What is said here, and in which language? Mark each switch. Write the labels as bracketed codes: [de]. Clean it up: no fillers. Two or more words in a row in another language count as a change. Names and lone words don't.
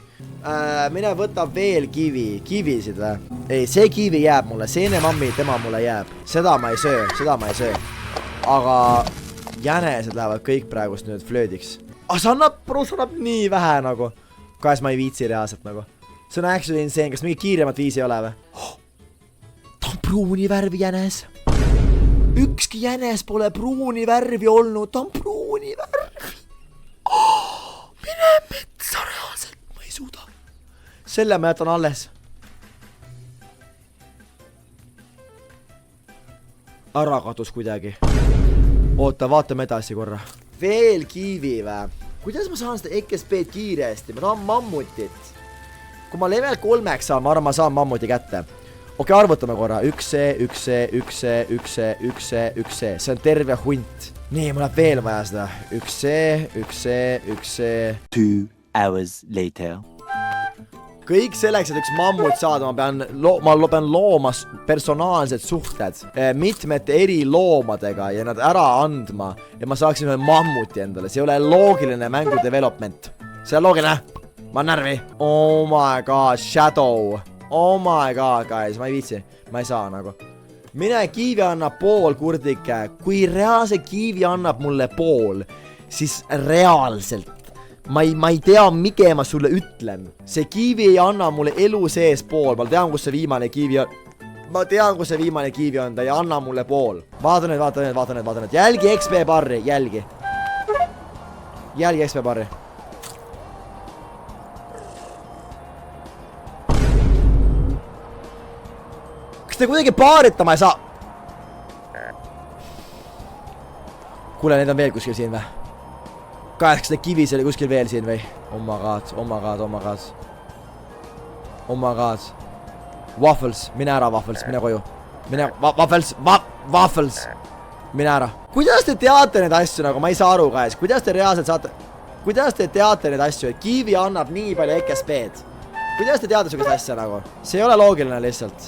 [et] Mine võta veel kivisid või? Ei, see kivi jääb mulle. Seene mammi, tema mulle jääb. Seda ma ei söö. Aga jänesed lähevad kõik praegust nüüd flöödiks. See annab nii vähe nagu. Kahest ma ei viitsi reaalselt nagu. See on [en] actually insane. [et] Kas mingi kiiremat viisi ei ole või? Ta on pruuni värvi jänes. Ükski jänes pole pruuni värvi olnud. Ta on pruuni värvi. Mine metsa reaalselt. Ma ei suuda. Selle ma jätan alles. Ära kadus kuidagi. Oota, vaatame edasi korra. Veel kiivi või? Kuidas ma saan seda XP-d kiiresti? Ma tahan mammutit. Kui ma level 3 saan, ma arvan, ma saan mammuti kätte. Okei, arvutame korra. 1C. See on terve hunt. Nii, mul läheb veel vaja seda. 1C. [en] 2 hours later. [et] Kõik selleks, et üks mammut saada, ma pean looma personaalsed suhted mitmete eri loomadega ja nad ära andma ja ma saaksin ühe mammuti endale. See ei ole loogiline mängu development. See on loogiline. Ma on närvi. [en] Oh my god, Shadow. Oh my god, guys, [et] ma ei viitsi. Ma ei saa nagu. Mine kiivi annab pool, kurdike. Kui reaalse kiivi annab mulle pool, siis reaalselt. Ma ei tea, mikä ma sulle ütlen. See kiivi ei anna mulle elu sees pool. Ma tean, kus see viimane kiivi on. Ta ei anna mulle pool. Vaata nüüd. Jälgi XP barri, jälgi. Jälgi XP barri. Kas te kuidagi paaritama ei saa? Kuule, need on veel kuskil siin või? Kas te kivis oli kuskil veel siin või? [en] Oh my god. [et] Waffles, mine ära Waffles, mine koju. Waffles. Mine ära. Kuidas te teate neid asju nagu? Ma ei saa aru, guys. Kuidas te reaalselt saate? Kuidas te teate neid asju? Et kiivi annab nii palju XP-d. Kuidas te teate sugust asja nagu? See ei ole loogiline lihtsalt.